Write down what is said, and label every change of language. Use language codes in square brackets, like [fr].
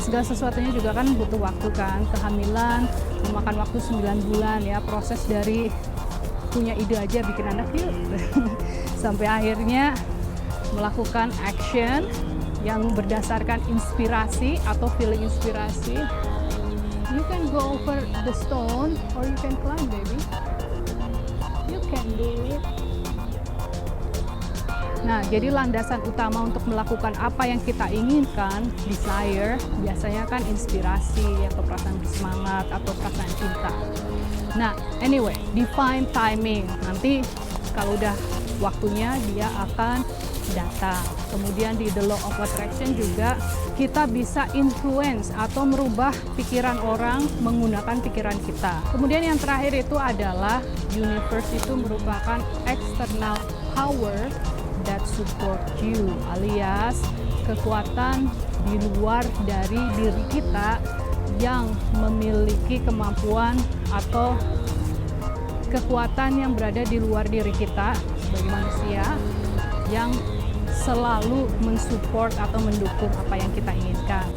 [id] Segala sesuatunya juga kan butuh waktu kan. Kehamilan memakan waktu 9 bulan ya, proses dari punya ide aja bikin anak yuk sampai akhirnya melakukan action yang berdasarkan inspirasi atau feeling inspirasi. [en] You can go over the stone or you can climb, baby. You can do it. [id] Nah, jadi landasan utama untuk melakukan apa yang kita inginkan, desire, biasanya kan inspirasi atau perasaan bersemangat atau perasaan cinta. [en] Nah, anyway, divine timing. [id] Nanti kalau udah waktunya dia akan datang. Kemudian di the law of attraction juga kita bisa influence atau merubah pikiran orang menggunakan pikiran kita. Kemudian yang terakhir itu adalah universe, itu merupakan [en] external power that support you, [id] alias kekuatan di luar dari diri kita yang memiliki kemampuan atau kekuatan yang berada di luar diri kita sebagai manusia yang selalu mensupport atau mendukung apa yang kita inginkan.